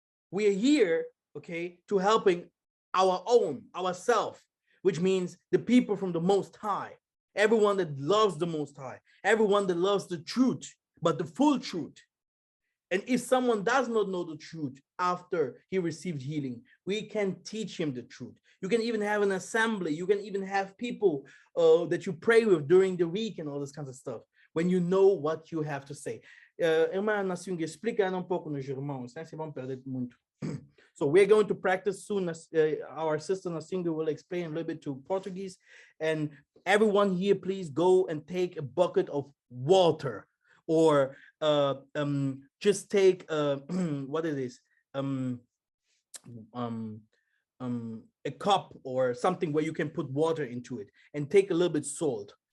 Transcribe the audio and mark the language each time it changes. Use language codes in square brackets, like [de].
[en] We are here, okay, to helping ourselves, which means the people from the Most High, everyone that loves the Most High, everyone that loves the truth, but the full truth. And if someone does not know the truth after he received healing, we can teach him the truth. You can even have an assembly. You can even have people that you pray with during the week and all this kinds of stuff, when you know what you have to say. [pt] Irmã Nassinga, explica pouco nos irmãos, né? Se vão perder muito. [en] So we're going to practice soon. Our sister Nassinga will explain a little bit to Portuguese. And everyone here, please go and take a bucket of water, or just take what it is, a cup or something where you can put water into it, and take a little bit salt.